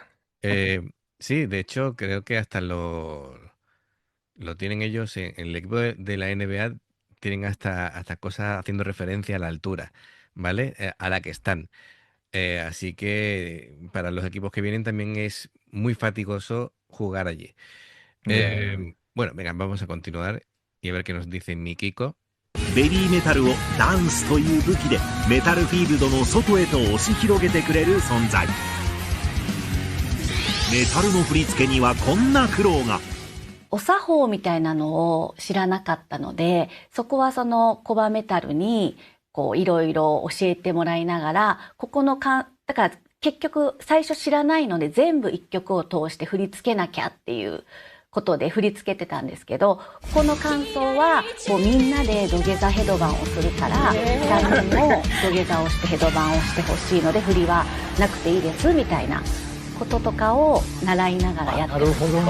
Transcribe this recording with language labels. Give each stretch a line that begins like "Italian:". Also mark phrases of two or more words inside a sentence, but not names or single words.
Spanish: Sí, de hecho, creo que hasta lo tienen ellos en el equipo de la NBA, tienen hasta cosas haciendo referencia a la altura, ¿vale? A la que están. Así que para los equipos que vienen también es muy fatigoso jugar allí. Bueno, venga, vamos a continuar y a ver qué nos dice Mikiko.
Japanese: ベビーメタルをダンスという武器でメタルフィールドの外へと押し広げてくれる存在。メタルの振り付けにはこんな苦労が。お作法みたいなのを知らなかったので、そこはそのコバメタルにこういろいろ教えてもらいながら、だから結局最初知らないので全部一曲を通して振り付けなきゃっていうことで振り付けてたんですけど、この感想はこうみんなで土下座ヘドバンをするから、3人も土下座をしてヘドバンをしてほしいので振りはなくていいですみたいなこととかを習いながらやってます。なるほどね。